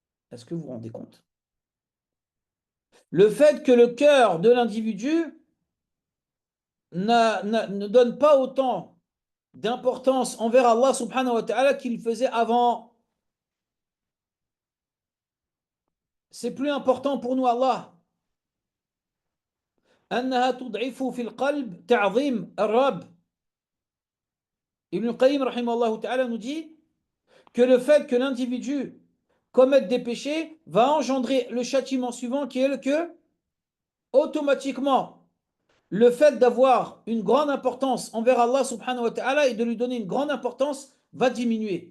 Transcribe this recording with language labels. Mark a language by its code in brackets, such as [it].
[fr] Est-ce que vous vous rendez compte? Le fait que le cœur de l'individu ne donne pas autant d'importance envers Allah subhanahu wa ta'ala qu'il faisait avant. C'est plus important pour nous Allah. [ar] أنها تضعف في القلب تعظيم الرب. [fr] Ibn Qayyim rahimahullah ta'ala nous dit que le fait que l'individu commette des péchés va engendrer le châtiment suivant qui est le que automatiquement le fait d'avoir une grande importance envers Allah subhanahu wa ta'ala et de lui donner une grande importance va diminuer.